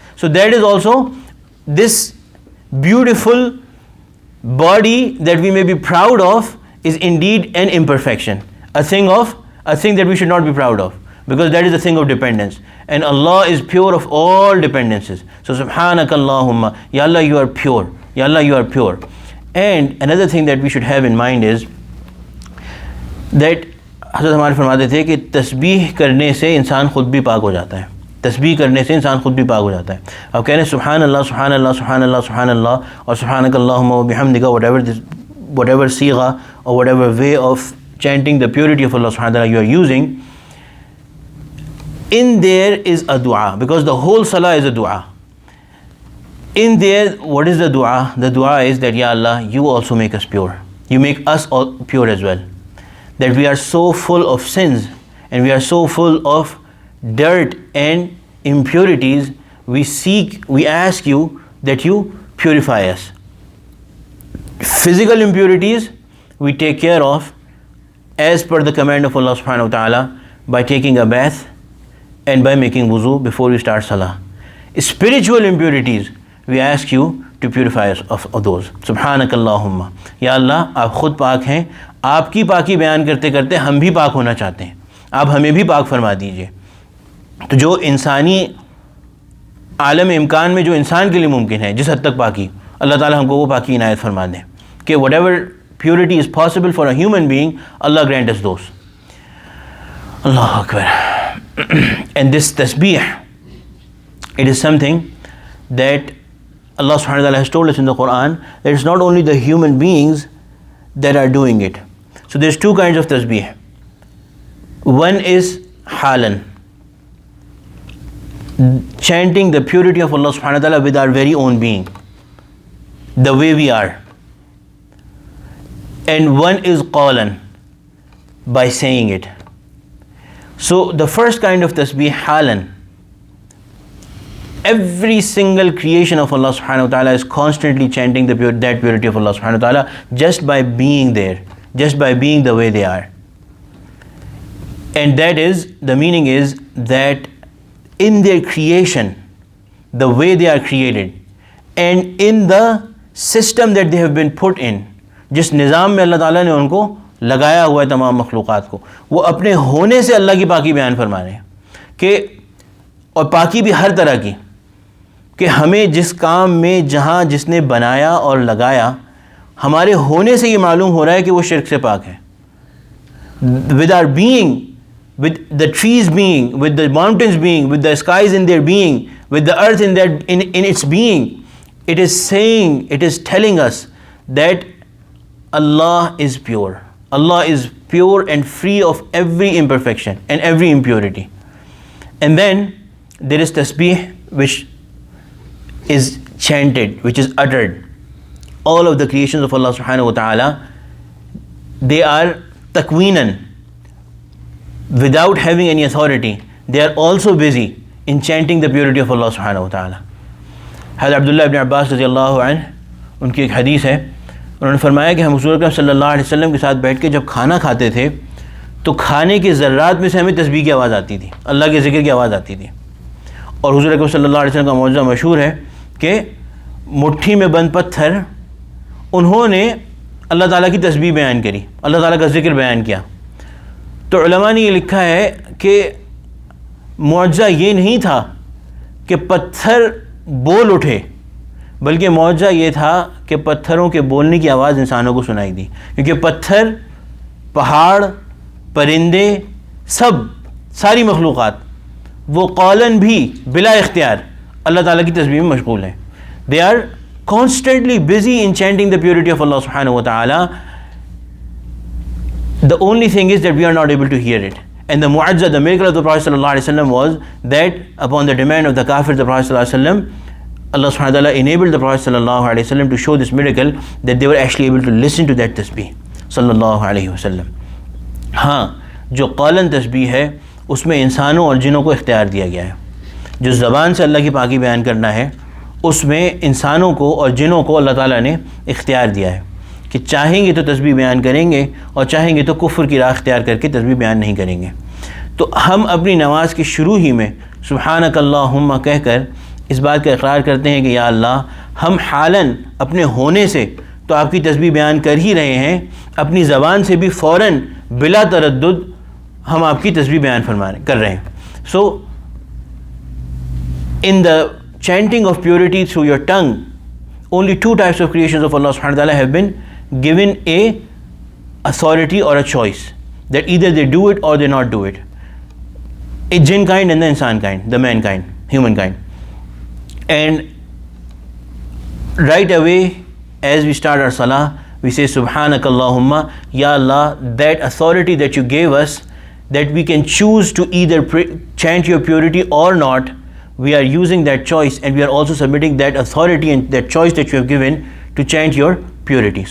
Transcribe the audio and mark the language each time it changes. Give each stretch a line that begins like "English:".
English: So that is also this beautiful body that we may be proud of is indeed an imperfection, a thing that we should not be proud of, because that is a thing of dependence. And Allah is pure of all dependences. So Subhanak Allahumma, Ya Allah, you are pure. Ya Allah, you are pure. And another thing that we should have in mind is that
Urdu: حضرت ہمارے فرماتے تھے کہ تسبیح کرنے سے انسان خود بھی پاک ہو جاتا ہے. تسبیح کرنے سے انسان خود بھی پاک ہو جاتا ہے. اب کہہ رہے ہیں سبحان اللہ سبحان اللہ سبحان اللہ سبحان اللہ اور سبحانک اللہم و بحمدک,
English: whatever sigha or whatever way of chanting the purity of Allah subhanahu wa ta'ala you are using, in there is a dua, because the whole salah is a dua. In there, what is the dua? The dua is that, Ya Allah, you also make us pure. You make us all pure as well. That we are so full of sins and we are so full of dirt and impurities, we ask you that you purify us. Physical impurities we take care of as per the command of Allah subhanahu wa ta'ala by taking a bath and by making wuzu before we start salah. Spiritual impurities we ask you to purify us of those.
Urdu: Subhanak Allahumma, Ya Allah, آپ خود پاک ہیں. آپ کی پاکی بیان کرتے کرتے ہم بھی پاک ہونا چاہتے ہیں. آپ ہمیں بھی پاک فرما دیجئے. تو جو انسانی عالم امکان میں جو انسان کے لیے ممکن ہے جس حد تک پاکی, اللہ تعالیٰ ہم کو وہ پاکی عنایت فرما دیں کہ
English: whatever purity is possible for a human being, Allah grant us those.
Arabic: Allahu Akbar.
English: And this tasbih, it is something that Allah subhanahu wa ta'ala has told us in the Quran that it's not only the human beings that are doing it. So there's two kinds of tasbih. One is halan, chanting the purity of Allah subhanahu wa ta'ala with our very own being, the way we are. And one is qalan, by saying it. So the first kind of tasbih, halan, every single creation of Allah subhanahu wa ta'ala is constantly chanting that purity of Allah subhanahu wa ta'ala just by being there, just by being the way they are. And that is, the meaning is that in their creation, the way they are created, and in the system that they have been put in,
Urdu: جس نظام میں اللہ تعالیٰ نے ان کو لگایا ہوا ہے تمام مخلوقات کو, وہ اپنے ہونے سے اللہ کی پاکی بیان فرما رہے ہیں کہ, اور پاکی بھی ہر طرح کی, کہ ہمیں جس کام میں جہاں جس نے بنایا اور لگایا, ہمارے ہونے سے یہ معلوم ہو رہا ہے کہ وہ شرک سے پاک ہے.
English: With our being, with the trees being, with the mountains being, with the skies in their being, with the earth in its being, it is saying, it is telling us that Allah is pure. Allah is pure and free of every imperfection and every impurity. And then there is tasbih, which is chanted, which is uttered. All of the creations of Allah subhanahu wa ta'ala, they are takweenan, without having any authority. They are also busy in chanting the purity of Allah subhanahu wa ta'ala.
Urdu: Hazrat Abdullah ibn Abbas رضی اللہ عنہ, ان کی ایک حدیث ہے, انہوں نے فرمایا کہ ہم حضور اکرم صلی اللہ علیہ وسلم کے ساتھ بیٹھ کے جب کھانا کھاتے تھے تو کھانے کے ذرات میں سے ہمیں تسبیح کی آواز آتی تھی, اللہ کے ذکر کی آواز آتی تھی. اور حضور اکرم صلی اللہ علیہ وسلم کا معجزہ مشہور ہے کہ مٹھی میں بند پتھر انہوں نے اللہ تعالیٰ کی تسبیح بیان کری, اللہ تعالیٰ کا ذکر بیان کیا. تو علماء نے یہ لکھا ہے کہ معجزہ یہ نہیں تھا کہ پتھر بول اٹھے, بلکہ معجزہ یہ تھا کہ پتھروں کے بولنے کی آواز انسانوں کو سنائی دی, کیونکہ پتھر, پہاڑ, پرندے, ساری مخلوقات وہ قولن بھی بلا اختیار اللہ تعالیٰ کی تسبیح میں مشغول ہیں.
English: They are constantly busy in chanting the purity of Allah subhanahu wa ta'ala. The only thing is that we are not able to hear it. And the mu'ajza, the miracle of the Prophet sallallahu alaihi wasallam was that upon the demand of the kafir, the Prophet sallallahu alaihi wasallam, Allah subhanahu wa ta'ala enabled the Prophet sallallahu alaihi wasallam to show this miracle that they were actually able to listen to that tasbih sallallahu alaihi wasallam.
Urdu: ہاں, جو قولن تسبیح ہے اس میں انسانوں اور جنوں کو اختیار دیا گیا ہے. جو زبان سے اللہ کی پاکی بیان کرنا ہے اس میں انسانوں کو اور جنوں کو اللہ تعالیٰ نے اختیار دیا ہے کہ چاہیں گے تو تسبیح بیان کریں گے اور چاہیں گے تو کفر کی راہ اختیار کر کے تسبیح بیان نہیں کریں گے. تو ہم اپنی نماز کے شروع ہی میں سبحانک اللہم کہہ کر اس بات کا اقرار کرتے ہیں کہ یا اللہ, ہم حالاً اپنے ہونے سے تو آپ کی تسبیح بیان کر ہی رہے ہیں, اپنی زبان سے بھی فوراً بلا تردد ہم آپ کی تسبیح بیان کر رہے ہیں.
English: So in the chanting of purity through your tongue, only two types of creations of Allah subhanahu wa ta'ala have been given a authority or a choice, that either they do it or they not do it. A jinn kind and the insan kind, the mankind, humankind. And right away as we start our salah, we say subhanaka Allahumma, ya Allah, that authority that you gave us, that we can choose to either chant your purity or not, we are using that choice, and we are also submitting that authority and that choice that you have given to chant your purity.